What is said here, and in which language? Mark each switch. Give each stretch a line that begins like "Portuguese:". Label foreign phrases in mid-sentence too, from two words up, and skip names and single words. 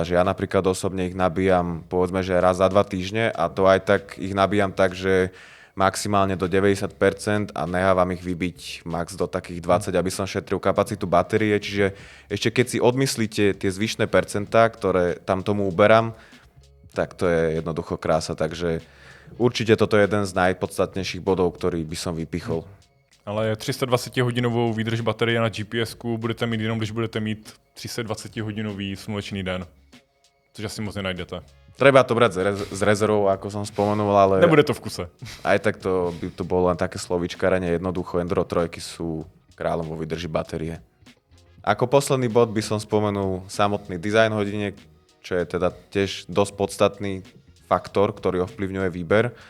Slovak: Že ja napríklad osobne ich nabíjam povedzme, že raz za 2 týždne a to aj tak ich nabíjam tak, že maximálne do 90% a nechávam ich vybiť max do takých 20, aby som šetril kapacitu batérie. Čiže ešte keď si odmyslíte tie zvyšné percentá, ktoré tam tomu uberám, tak to je jednoducho krása. Takže určite toto je jeden z najpodstatnejších bodov, ktorý by som vypichol.
Czech: Ale 320-hodinovou výdrž baterie na GPS-ku budete mít jenom, když budete mít 320-hodinový slunečný den. Což asi moc nenajdete.
Slovak: Treba to brať s rezervou, ako som spomenul, ale nebude to v kuse. Aj tak to by to bolo len také slovíčkarenie. Jednoducho Enduro 3 sú kráľom vo výdrži batérie. Ako posledný bod by som spomenul samotný dizajn hodiniek, čo je teda tiež dosť podstatný faktor, ktorý ovplyvňuje výber.